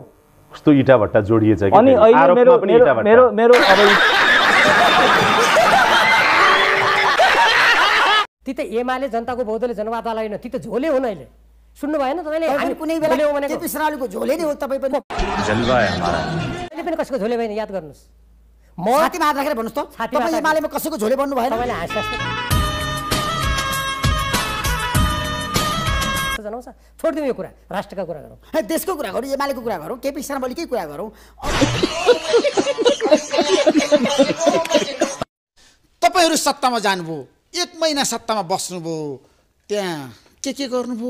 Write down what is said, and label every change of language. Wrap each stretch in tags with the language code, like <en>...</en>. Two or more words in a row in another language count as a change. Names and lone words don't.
<ne>कस्तो इटा भट्टा जोडिएछ कि? अनि अहिले मेरो ती त एमाले जनताको बहुदलीय जनवादवाला होइन, ती त झोले हुन्। अहिले सुन्नु भएन तपाईले? हामी कुनै बेला केपी शर्माको झोले नै हो। तपाई पनि</ne> <hi>जलवा है हमारा।</hi> <ne>अहिले पनि कसको झोले भएन याद गर्नुस्। म छातीमा हात राखेर भन्नुस् त, तपाई एमालेमा कसैको झोले बन्नु भएन? तपाईले हाँस्छ जनाउँछ। छोड्दिउँ यो कुरा, राष्ट्रका कुरा गरौँ, देशको कुरा गरौँ, एमालेको कुरा गरौँ, केपी शर्मा ओलीकै कुरा गरौँ। तपाईहरु सत्तामा जानुभयो, 1 महिना सत्तामा बस्नुभयो, त्यहाँ के गर्नुभयो?</ne>